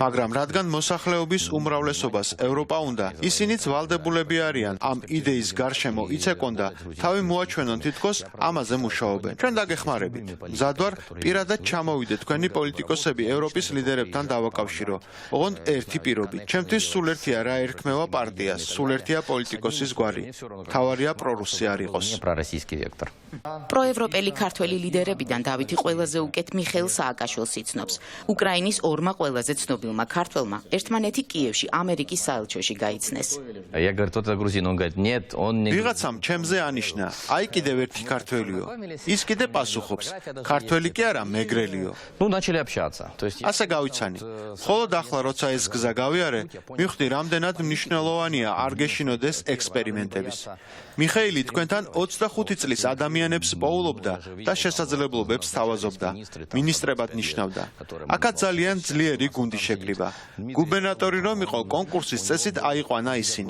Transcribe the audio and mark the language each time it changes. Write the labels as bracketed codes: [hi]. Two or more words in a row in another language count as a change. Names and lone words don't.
[ka] მაგრამ რადგან მოსახლეობის უმრავლესობას ევროპა უნდა, ისინიც ვალდებულები მიმართულები არიან ამ იდეის გარშემო იცეკონდა, თავი მოაჩვენონ თითქოს ამაზე მუშაობენ. ჩვენ დაგეხმარებით. მზად ვარ პირადად ჩამოვიდე თქვენი პოლიტიკოსები ევროპის ლიდერებთან დავაკავშირო. ოღონდ ერთი პირობით. ჩემთვის სულ ერთია რა ერქმევა პარტიას, სულ ერთია პოლიტიკოსის გვარი. თავარია პრორუსი არ იყოს. [ru] Пророссийский вектор. [ka] პროევროპელი ქართველი ლიდერებიდან დავითი ყველაზე უკეთ მიხეილ სააკაშვილს იცნობს. უკრაინის ორმა ყველაზე ცნობილმა ქართველმა ერთმანეთი კიევში ამერიკის საელჩოში გაიცნეს. [ru] Я говорю, кто-то грузин, он говорит, нет, он не... [ka] ვიღაცამ ჩემზე ანიშნა, აი კიდევ ერთი ქართველიო. ის კიდე პასუხობს, ქართველი კი არა, მეგრელიო. [ru] Ну, начали общаться. То есть... [ka] ასე გავიცანი. მხოლოდ ახლა როცა ეს გზა გავიარე, მივხვდი რამდენად მნიშვნელოვანია არ გეშინოდეს ექსპერიმენტების. მიხეილი თქვენთან 25 წლის ადამიანებს პოულობდა და შესაძლებლობებს თავაზობდა. მინისტრებად ნიშნავდა. აქაც ძალიან ძლიერი გუნდი შეკრიბა. გუბერნატორი რომ იყო კონკურსის წესით აიყვანა ისინი.